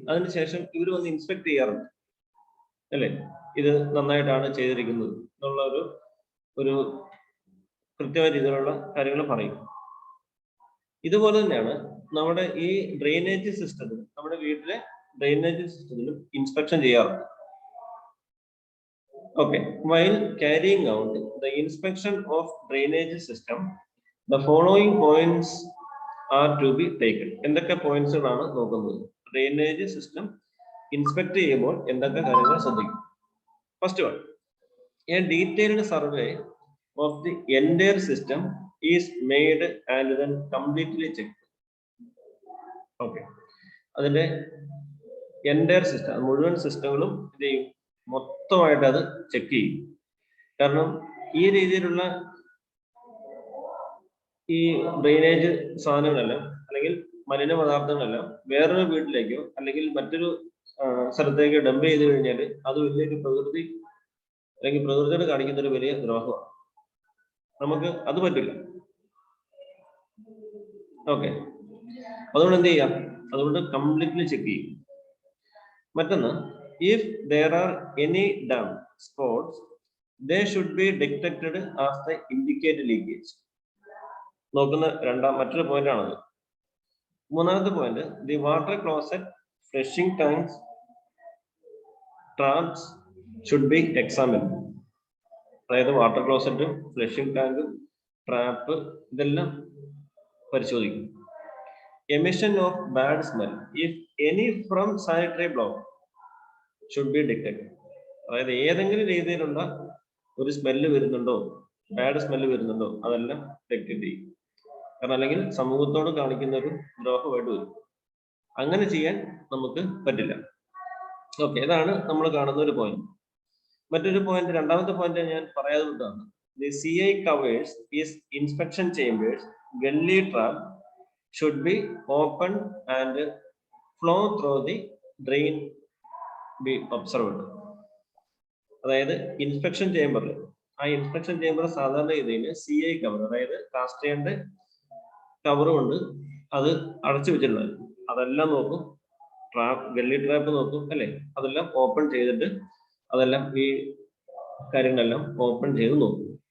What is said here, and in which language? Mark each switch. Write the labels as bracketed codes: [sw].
[ml] അതിനുശേഷം ഇവർ വന്ന് ഇൻസ്പെക്ട് ചെയ്യാറുണ്ട് അല്ലേ? ഇത് നന്നായിട്ടാണ് ചെയ്തിരിക്കുന്നത് എന്നുള്ള ഒരു കൃത്യമായ രീതിയിലുള്ള കാര്യങ്ങൾ പറയും. ഇതുപോലെ തന്നെയാണ് നമ്മുടെ ഈ ഡ്രെയിനേജ് സിസ്റ്റത്തിൽ, നമ്മുടെ വീട്ടിലെ ഡ്രെയിനേജ് സിസ്റ്റത്തിലും ഇൻസ്പെക്ഷൻ ചെയ്യാറുണ്ട്. [en] Okay, while carrying out the inspection of drainage system, the following points are to be taken. [ml] എന്തൊക്കെ പോയിന്റ്സുകളാണ് നോക്കുന്നത്? ഡ്രെയിനേജ് സിസ്റ്റം ഇൻസ്പെക്ട് ചെയ്യുമ്പോൾ എന്തൊക്കെ കാര്യങ്ങൾ ശ്രദ്ധിക്കും? [en] First one, a detailed survey of the entire system is made and then completely checked. [ml] Okay, അതിന്റെ entire system, മുഴുവൻ സിസ്റ്റങ്ങളും ഇത് ചെയ്യും, മൊത്തമായിട്ട് അത് ചെക്ക് ചെയ്യും. കാരണം ഈ രീതിയിലുള്ള ഈ ഡ്രെയിനേജ് സാധനങ്ങളെല്ലാം അല്ലെങ്കിൽ മലിന പദാർത്ഥങ്ങളെല്ലാം വേറൊരു വീട്ടിലേക്കോ അല്ലെങ്കിൽ മറ്റൊരു സ്ഥലത്തേക്കോ ഡംപ് ചെയ്ത് കഴിഞ്ഞാൽ അത് വലിയൊരു പ്രകൃതി അല്ലെങ്കിൽ പ്രകൃതിയോട് കാണിക്കുന്ന ഒരു വലിയ ദ്രോഹമാണ്. നമുക്ക് അത് പറ്റില്ല. ഓക്കെ, അതുകൊണ്ട് എന്ത് ചെയ്യാം? അതുകൊണ്ട് കംപ്ലീറ്റ്ലി ചെക്ക് ചെയ്യും. മറ്റൊന്ന്, [en] if there are any damp spots, they should be detected as the indicated leakage. [ml] നോക്കുന്ന മറ്റൊരു പോയിന്റ് ആണത്. മൂന്നാമത്തെ point, [en] the water closet, flushing tanks, traps should be examined. [ml] അതായത് വാട്ടർ ക്ലോസറ്റും ഫ്ലഷിംഗ് ടാങ്കും ട്രാപ്പ് ഇതെല്ലാം പരിശോധിക്കും. [en] Emission of bad smell, if any from sanitary block should be detected. [ml] അതായത് ഏതെങ്കിലും രീതിയിലുള്ള ഒരു സ്മെല്ല് വരുന്നുണ്ടോ, ബാഡ് സ്മെല്ല് വരുന്നുണ്ടോ, അതെല്ലാം ഡിറ്റക്ട് ചെയ്യും. കാരണം അല്ലെങ്കിൽ സമൂഹത്തോട് കാണിക്കുന്ന ഒരു ദ്രോഹമായിട്ട് വരും. അങ്ങനെ ചെയ്യാൻ നമുക്ക് പറ്റില്ല. ഓക്കെ, ഇതാണ് നമ്മൾ കാണുന്ന ഒരു പോയിന്റ്. മറ്റൊരു പോയിന്റ്, രണ്ടാമത്തെ പോയിന്റ് ഞാൻ പറയാതെ വിട്ടതാണ്. [en] The CI covers is inspection chambers, gully trap should be open and flow through the drain be observed. [ml] അതായത് ഇൻസ്പെക്ഷൻ ചേംബറിൽ, ആ ഇൻസ്പെക്ഷൻ ചേംബർ സാധാരണ രീതിയിൽ CI കവർ, അതായത് കാസ്റ്റേന്റെ കവർ കൊണ്ട് അത് അടച്ചു വെച്ചിട്ടുള്ളത്, അതെല്ലാം നോക്കും. ഗല്ലി ട്രാപ്പ് നോക്കും അല്ലെ? അതെല്ലാം ഓപ്പൺ ചെയ്തിട്ട് അതെല്ലാം ഈ കാര്യങ്ങളെല്ലാം ഓപ്പൺ ചെയ്ത് നോക്കും.